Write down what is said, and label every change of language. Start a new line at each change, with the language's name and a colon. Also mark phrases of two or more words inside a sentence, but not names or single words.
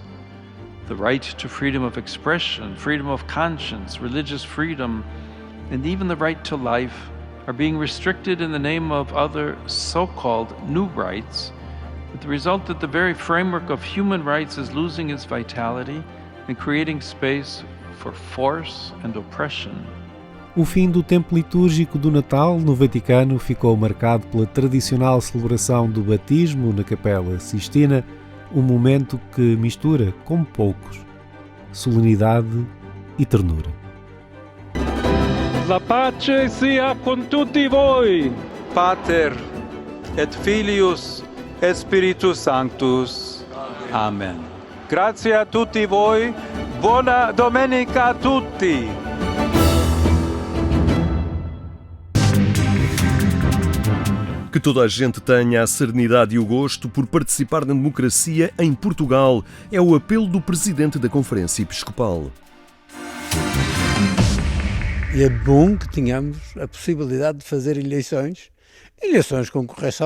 English: The right to freedom of expression, freedom of conscience, religious freedom, and even the right to life are being restricted in the name of other so-called new rights, with the result that the very framework of human rights is losing its vitality and creating space for force and oppression.
Portuguese: O fim do tempo litúrgico do Natal no Vaticano ficou marcado pela tradicional celebração do batismo na Capela Sistina, um momento que mistura, como poucos, solenidade e ternura.
Italian: La pace sia con tutti voi.
Latin: Pater et Filius et Spiritus Sanctus.
Italian: Amen. Grazie a tutti voi. Buona domenica a tutti.
Portuguese: Que toda a gente tenha a serenidade e o gosto por participar na democracia em Portugal. É o apelo do presidente da Conferência Episcopal. É bom que tenhamos a possibilidade de fazer eleições com correção.